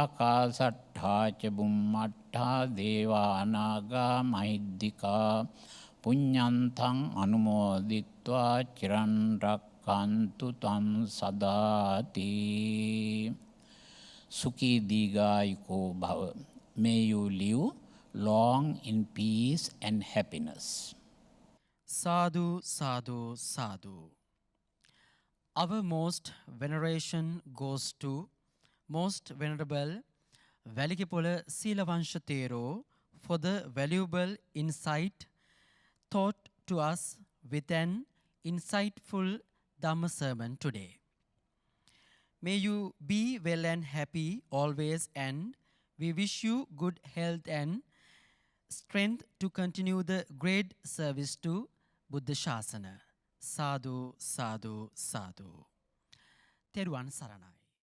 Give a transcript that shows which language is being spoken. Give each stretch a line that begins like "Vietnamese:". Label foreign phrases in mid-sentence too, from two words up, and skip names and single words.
Pali: Akasattha ca bummattha devanaga mahiddika පුඤ්ඤන්තං අනුමෝදිත්වා චිරන් රක්칸තු තං සදාති. Sukhi Digayuko Bhava.
English: May you live long in peace and happiness.
Pali: Sadhu, sadhu, sadhu.
English: Our most veneration goes to Most Venerable Waligepola Seelawansha Thero for the valuable insight taught to us with an insightful Dhamma sermon today. May you be well and happy always, and we wish you good health and strength to continue the great service to Buddha Shasana.
Pali: Sadhu, sadhu, sadhu.
Sinhala: Theruvan Saranai.